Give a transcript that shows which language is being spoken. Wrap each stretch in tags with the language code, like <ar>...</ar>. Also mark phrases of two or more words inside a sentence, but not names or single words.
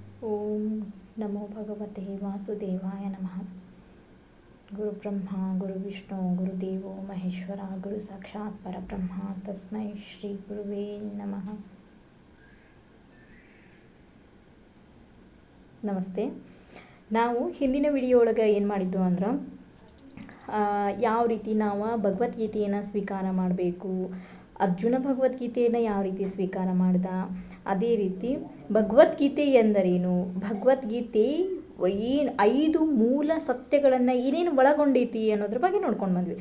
<sa>ಓಂ ನಮೋ ಭಗವತೆ ವಾಸುದೇವಾಯ ನಮಃ. ಗುರು ಬ್ರಹ್ಮ ಗುರು ವಿಷ್ಣು ಗುರುದೇವೋ ಮಹೇಶ್ವರ ಗುರು ಸಾಕ್ಷಾತ್ ಪರಬ್ರಹ್ಮ ತಸ್ಮೈ ಶ್ರೀ ಗುರುವೇ ನಮಃ.</sa> <kn>ನಮಸ್ತೆ. ನಾವು ಹಿಂದಿನ ವಿಡಿಯೋ ಒಳಗೆ ಏನು ಮಾಡಿದ್ದು ಅಂದ್ರೆ ಯಾವ ರೀತಿ ನಾವು ಭಗವದ್ಗೀತೆಯನ್ನು ಸ್ವೀಕಾರ ಮಾಡಬೇಕು, ಅರ್ಜುನ ಭಗವದ್ಗೀತೆಯನ್ನು ಯಾವ ರೀತಿ ಸ್ವೀಕಾರ ಮಾಡ್ದ, ಅದೇ ರೀತಿ ಭಗವದ್ಗೀತೆ ಎಂದರೇನು, ಭಗವದ್ಗೀತೆ ಏನು 5 ಮೂಲ ಸತ್ಯಗಳನ್ನು ಏನೇನು ಒಳಗೊಂಡೈತಿ ಅನ್ನೋದ್ರ ಬಗ್ಗೆ ನೋಡ್ಕೊಂಡು ಬಂದ್ವಿ.</kn>